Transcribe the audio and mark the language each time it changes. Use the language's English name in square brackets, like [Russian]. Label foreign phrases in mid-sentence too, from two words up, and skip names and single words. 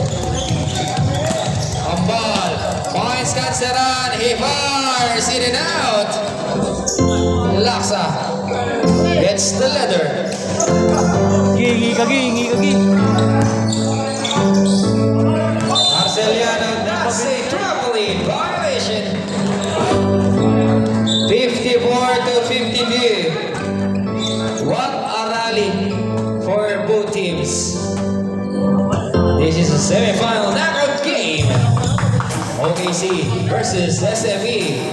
[English] Ambal finds Canceran. He fires in and out. Laksa gets the leather. Gingi ka, gingi ka, gingi. Arceliano, that's a traveling violation. 54 to 52. What a rally for both teams. This is a semi-final knockout game. OKC versus SME.